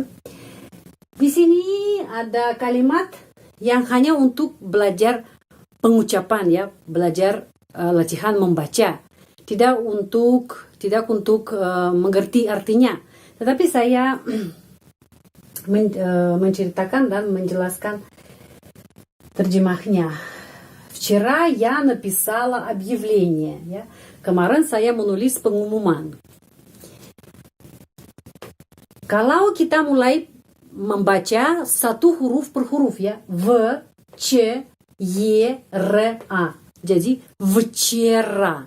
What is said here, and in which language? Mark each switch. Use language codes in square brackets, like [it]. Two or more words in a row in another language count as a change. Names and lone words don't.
[id] Di sini ada kalimat yang hanya untuk belajar pengucapan ya, belajar latihan membaca, tidak untuk mengerti artinya. Tetapi saya menceritakan dan menjelaskan terjemahnya. [ru] Вчера я написала объявление. [id] Ya. Kemarin saya menulis pengumuman. Kalau kita mulai membaca satu huruf per huruf ya, V, C, Y, R, A. Jadi вчера.